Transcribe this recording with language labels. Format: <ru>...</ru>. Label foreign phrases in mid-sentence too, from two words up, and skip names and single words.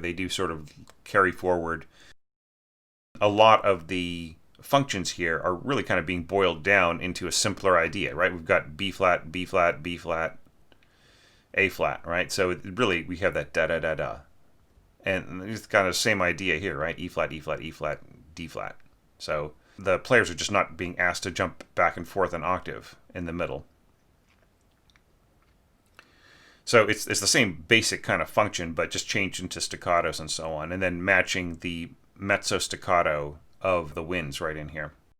<en>They do sort of carry forward. A lot of the functions here are really kind of being boiled down into a simpler idea, right? We've got B flat, B flat, B flat, A flat, right? So really we have that da da da da. And it's kind of the same idea here, right? E flat, E flat, E flat, D flat. So the players are just not being asked to jump back and forth an octave in the middle. So it's the same basic kind of function, but just changed into staccatos and so on, and then matching the mezzo staccato of the winds right in here.</en>